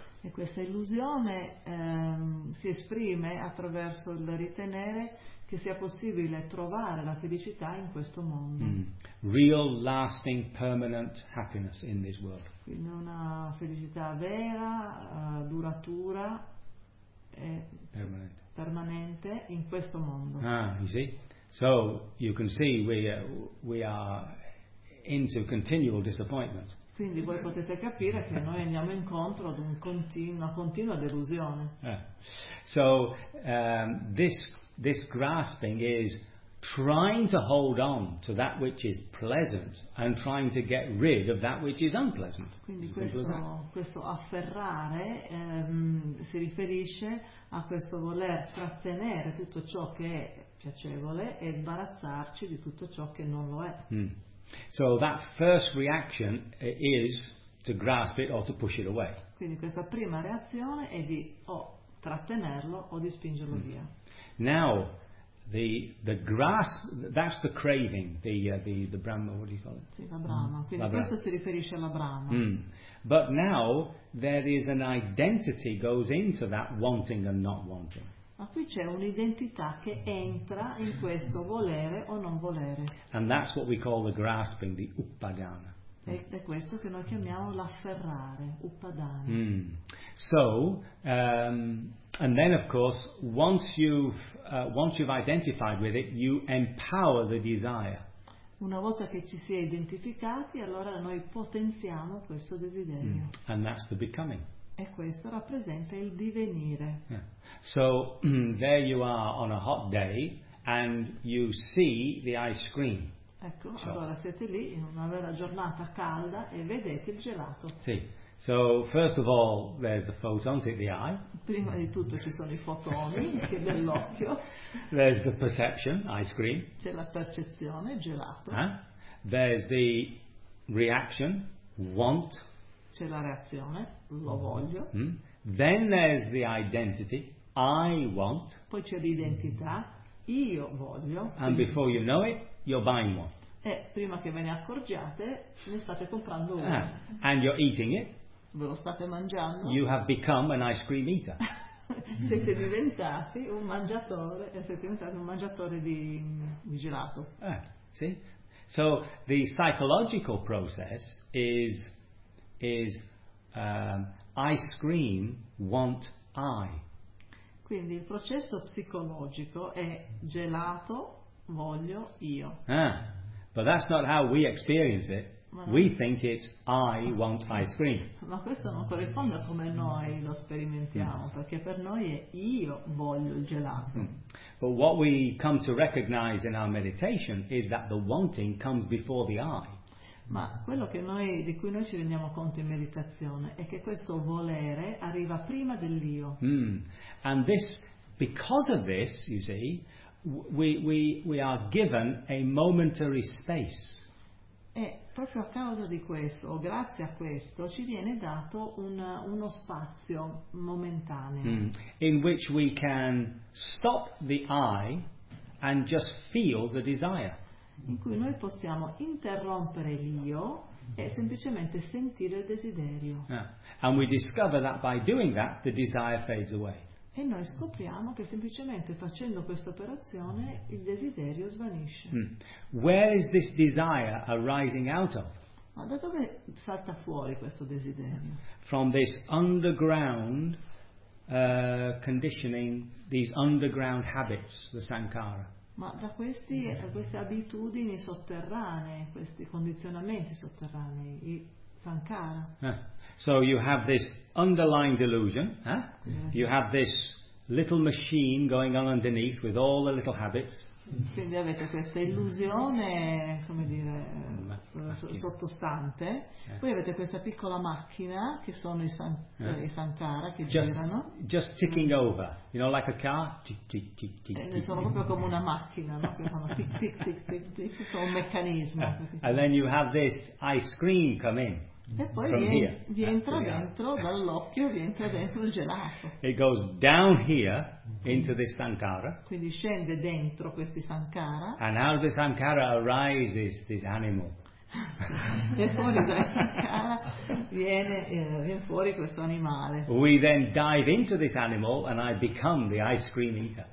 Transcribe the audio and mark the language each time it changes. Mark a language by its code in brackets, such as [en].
[it] E questa illusione si esprime attraverso il ritenere che sia possibile trovare la felicità in questo mondo. [en] Real, lasting, permanent happiness in this world. [it] Quindi una felicità vera, duratura e permanente in questo mondo. [en] Ah, you see? So you can see we are into continual disappointment. [it] Quindi voi potete capire che noi andiamo incontro ad una continua delusione. [en] So this grasping is trying to hold on to that which is pleasant and trying to get rid of that which is unpleasant. [it] Quindi questo afferrare si riferisce a questo voler trattenere tutto ciò che è piacevole e sbarazzarci di tutto ciò che non lo è. [en] So that first reaction is to grasp it or to push it away. [it] Quindi questa prima reazione è di o trattenerlo o di spingerlo via. [en] Now the grasp, that's the craving, the brahma, what do you call it? [it] Sì, la brahma. Quindi questo si riferisce alla brahma. [en] But now there is an identity goes into that wanting and not wanting. [it] Ma qui c'è un'identità che entra in questo volere o non volere. [en] And that's what we call the grasping, the upadana. [it] Ed è questo che noi chiamiamo l'afferrare, upadana. [en] So, and then of course, once you've identified with it, you empower the desire. [it] Una volta che ci si è identificati, allora noi potenziamo questo desiderio. [en] And that's the becoming. [it] E questo rappresenta il divenire. [en] So there you are on a hot day and you see the ice cream. [it] Ecco, so. Allora siete lì in una vera giornata calda e vedete il gelato. Sì. [en] So first of all there's the photons in the eye. [it] Prima di tutto ci sono i fotoni che nell'occhio. [en] There's the perception, ice cream. [it] C'è la percezione, gelato. [en] There's the reaction, want. [it] C'è la reazione, lo voglio. [en] Then there's the identity, I want. [it] Poi c'è l'identità, io voglio. [en] And before you know it, you're buying one. [it] E prima che ve ne accorgiate, ne state comprando una. [en] Ah, and you're eating it. [it] Ve lo state mangiando. [en] You have become an ice cream eater. [it] Siete diventati un mangiatore, siete diventati un mangiatore di gelato. Sì. [en] So the psychological process is ice cream want I. [it] Quindi il processo psicologico è gelato voglio io. [en] Ah, but that's not how we experience it. We think it's I want ice cream. [it] Ma questo non corrisponde a come noi lo sperimentiamo, perché per noi è io voglio il gelato. [en] But what we come to recognize in our meditation is that the wanting comes before the I. [it] Ma quello che noi, di cui noi ci rendiamo conto in meditazione, è che questo volere arriva prima dell'io. [en] And this, because of this, you see, we are given a momentary space. [it] E proprio a causa di questo, o grazie a questo, ci viene dato uno spazio momentaneo. [en] In which we can stop the I and just feel the desire. [it] In cui noi possiamo interrompere l'io e semplicemente sentire il desiderio. [en] Yeah. And we discover that by doing that the desire fades away. [it] E noi scopriamo che semplicemente facendo questa operazione il desiderio svanisce. [en] Where is this desire arising out of? [it] Ma da dove salta fuori questo desiderio? [en] From this underground conditioning, these underground habits, the sankhara. [it] Ma da questi, da queste abitudini sotterranee, questi condizionamenti sotterranei, i sankhara. [en] So you have this underlying delusion, huh? You have this little machine going on underneath with all the little habits. [it] Quindi avete questa illusione, come dire, sottostante. Poi avete questa piccola macchina che sono i sankhara che girano. [en] Just ticking over, you know, like a car. [it] Sono proprio come una macchina, no? Che fanno tic tic tic tic tic, come un meccanismo. [en] And then you have this ice cream come in. [it] E poi vi entra dentro dall'occhio, vi entra dentro il gelato. [en] It goes down here into this sankhara. [it] Quindi scende dentro questi sankhara. [en] And out of the sankhara arises this animal. [it] E fuori dal sankhara viene fuori questo animale. [en] We then dive into this animal and I become the ice cream eater.